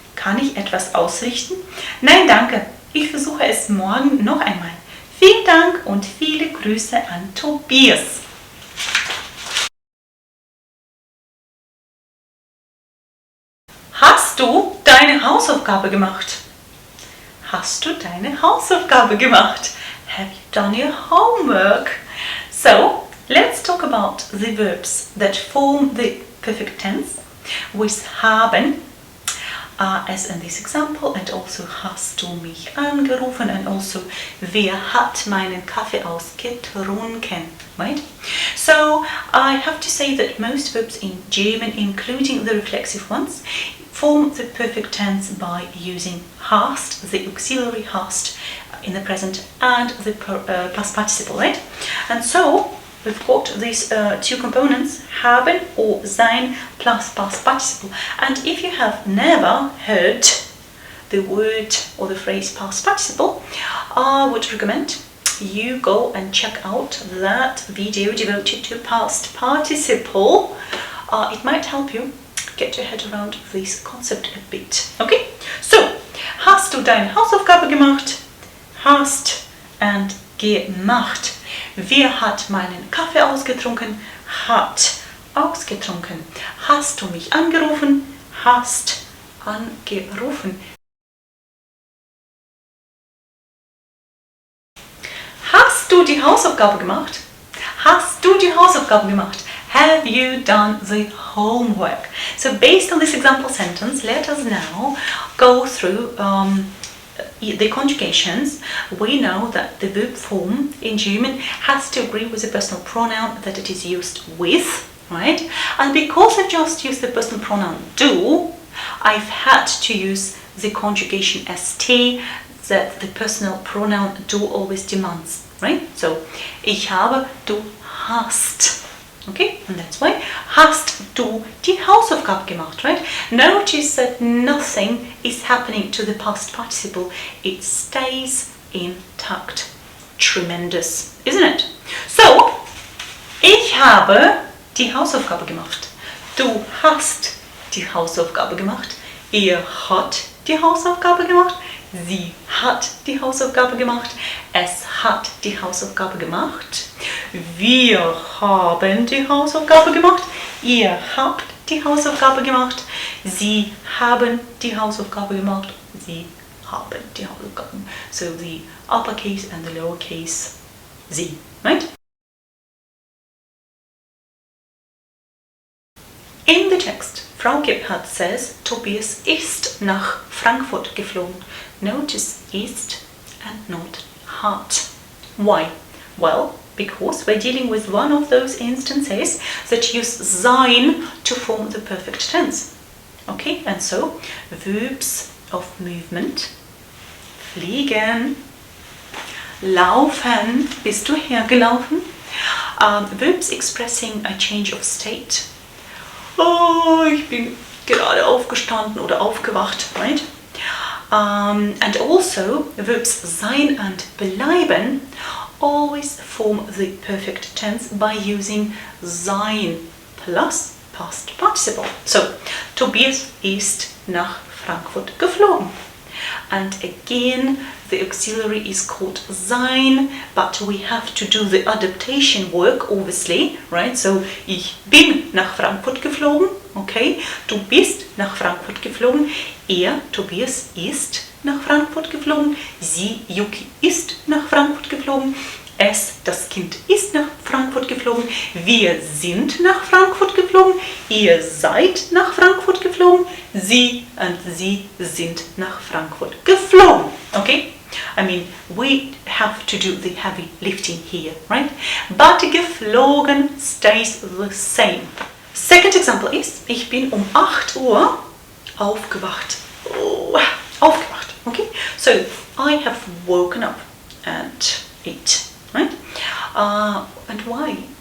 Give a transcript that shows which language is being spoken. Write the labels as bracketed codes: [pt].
[de] Kann ich etwas ausrichten? Nein, danke. Ich versuche es morgen noch einmal. Vielen Dank und viele Grüße an Tobias. Hast du deine Hausaufgabe gemacht? Hast du deine Hausaufgabe gemacht? [en] Have you done your homework? So, let's talk about the verbs that form the perfect tense with haben, as in this example, and also [de] hast du mich angerufen, [en] and also [de] wer hat meinen Kaffee ausgetrunken, [en] right? So, I have to say that most verbs in German, including the reflexive ones, form the perfect tense by using hast, the auxiliary hast in the present, and the past participle, right? And so we've got these two components, haben or sein plus past participle. And if you have never heard the word or the phrase past participle, I would recommend you go and check out that video devoted to past participle. It might help you get your head around this concept a bit. [de] Okay, so hast du deine Hausaufgabe gemacht? Hast and gemacht. Wer hat meinen Kaffee ausgetrunken? Hat ausgetrunken. Hast du mich angerufen? Hast angerufen. Hast du die Hausaufgabe gemacht? Hast du die Hausaufgabe gemacht? [en] Have you done the homework? So based on this example sentence, let us now go through the conjugations. We know that the verb form in German has to agree with the personal pronoun that it is used with, right? And because I've just used the personal pronoun do, I've had to use the conjugation st that the personal pronoun do always demands, right? [de] So, ich habe, du hast. [en] Okay, and that's why [de] hast du die Hausaufgabe gemacht, [en] right? Notice that nothing is happening to the past participle. It stays intact. Tremendous, isn't it? [de] So, ich habe die Hausaufgabe gemacht. Du hast die Hausaufgabe gemacht. Er hat die Hausaufgabe gemacht. Sie hat die Hausaufgabe gemacht. Es hat die Hausaufgabe gemacht. Wir haben die Hausaufgabe gemacht. Ihr habt die Hausaufgabe gemacht. Sie haben die Hausaufgabe gemacht. Sie haben die Hausaufgabe gemacht. [en] So the uppercase and the lowercase sie, right? In the text, Frau Gebhardt says [de] Tobias ist nach Frankfurt geflogen. [en] Notice ist and not hat. Why? Well, because we're dealing with one of those instances that use sein to form the perfect tense. Okay, and so verbs of movement, fliegen, laufen, [de] bist du hergelaufen? [en] Verbs expressing a change of state. Oh, [de] ich bin gerade aufgestanden oder aufgewacht, right? [en] And also verbs sein and bleiben always form the perfect tense by using sein plus past participle. [de] So, Tobias ist nach Frankfurt geflogen. [en] And again, the auxiliary is called sein, but we have to do the adaptation work, obviously, right? [de] So, ich bin nach Frankfurt geflogen, okay? Du bist nach Frankfurt geflogen. Er, Tobias, ist nach Frankfurt geflogen. Sie, Yuki, ist nach Frankfurt geflogen. Es, das Kind, ist nach Frankfurt geflogen. Wir sind nach Frankfurt geflogen. Ihr seid nach Frankfurt geflogen. Sie und sie sind nach Frankfurt geflogen. [en] Okay? I mean, we have to do the heavy lifting here, right? But geflogen stays the same. Second example is, [de] ich bin um 8 Uhr aufgewacht. [en] Oh, aufgewacht. Okay? So, I have woken up at 8. Right? And why?